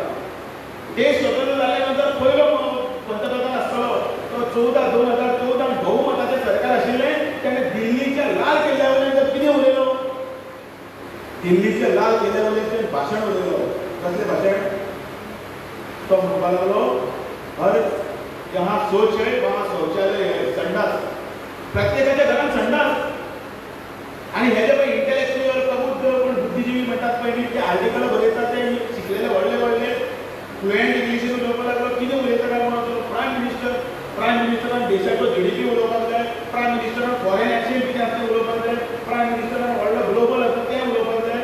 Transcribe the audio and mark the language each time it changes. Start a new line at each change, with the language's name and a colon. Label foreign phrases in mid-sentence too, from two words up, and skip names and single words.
Konkani: देश स्वतंत्र जाल्या नंतर पयलो पंतप्रधान आसतलो तो 2014 भोवमताचें सरकार आशिल्लें. तेणें दिल्लीच्या लाल किल्ल्या वयल्यान जर कितें उलयलो, दिल्लीच्या लाल किल्ल्या वयल्यान भाशण उलयलो.
Hindi: कसलें भाशण? तो म्हणपाक लागलो हर जहाँ सोच है वहाँ शौचालय है,
Konkani: संडास प्रत्येकाच्या घरात संडास. आणि हेजे पळय इंटेलेक्च्युअल प्रबुद्ध पण बुद्धिजीवी म्हणटात पळय ते आर्टिकल बरयतात ते शिकलेले व्हडले फ्लुएंट इंग्लिशीन उलोवपाक लागलो. कितें उलयता काय म्हणून प्रायम मिनिस्टरान देशाचो GDP उलोवपाक जाय, प्रायम मिनिस्टरान
English: foreign exchange
Konkani: कितें आसा तें उलोवपाक जाय, प्रायम मिनिस्टरान व्हडलो ग्लोबल आसा तें उलोवपाक जाय.